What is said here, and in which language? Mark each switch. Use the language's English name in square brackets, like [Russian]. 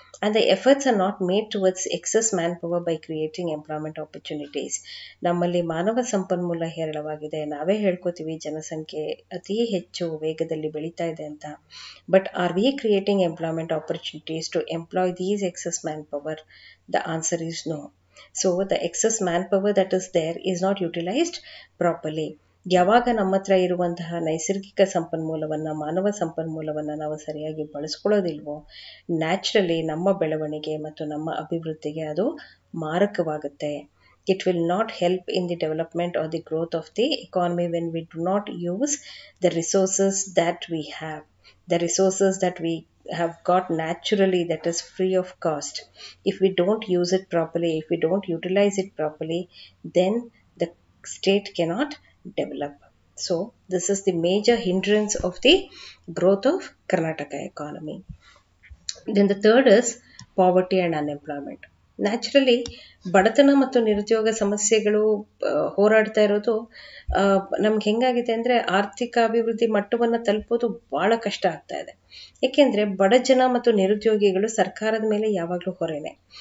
[English] And the efforts are not made towards excess manpower by creating employment opportunities. [Kannada] ನಮ್ಮಲ್ಲಿ ಮಾನವ ಸಂಪನ್ಮೂಲ ಹೇರಳವಾಗಿದೆ. ನಾವೇ ಹೇಳ್ಕೊತೀವಿ ಜನಸಂಖ್ಯೆ ಅತಿ ಹೆಚ್ಚು ವೇಗದಲ್ಲಿ ಬೆಳೀತಾ ಇದೆ ಅಂತ. [English] But are we creating employment opportunities to employ these excess manpower? The answer is no. So the excess manpower that is there is not utilized properly. [Kannada] ಯಾವಾಗ ನಮ್ಮ ಹತ್ರ ಇರುವಂತಹ ನೈಸರ್ಗಿಕ ಸಂಪನ್ಮೂಲವನ್ನು, ಮಾನವ ಸಂಪನ್ಮೂಲವನ್ನು ನಾವು ಸರಿಯಾಗಿ ಬಳಸ್ಕೊಳ್ಳೋದಿಲ್ವೋ, ನ್ಯಾಚುರಲಿ ನಮ್ಮ ಬೆಳವಣಿಗೆ ಮತ್ತು ನಮ್ಮ ಅಭಿವೃದ್ಧಿಗೆ ಅದು ಮಾರಕವಾಗುತ್ತೆ. [English] It will not help in the development or the growth of the economy when we do not use the resources that we have. The resources that we have got naturally, that is free of cost. If we don't use it properly, if we don't utilize it properly, then the state cannot develop. So this is the major hindrance of the growth of Karnataka economy. Then the third is poverty and unemployment. [Kannada] Naturally ಬಡತನ ಮತ್ತು ನಿರುದ್ಯೋಗ ಸಮಸ್ಯೆಗಳು ಹೋರಾಡ್ತಾ ಇರೋದು ನಮ್ಗೆ ಹೆಂಗಾಗಿದೆ ಅಂದರೆ ಆರ್ಥಿಕ ಅಭಿವೃದ್ಧಿ ಮಟ್ಟವನ್ನು ತಲುಪೋದು ಭಾಳ ಕಷ್ಟ ಆಗ್ತಾ ಇದೆ. ಏಕೆಂದರೆ ಬಡ ಜನ ಮತ್ತು ನಿರುದ್ಯೋಗಿಗಳು ಸರ್ಕಾರದ ಮೇಲೆ ಯಾವಾಗಲೂ ಹೊರೆನೆ.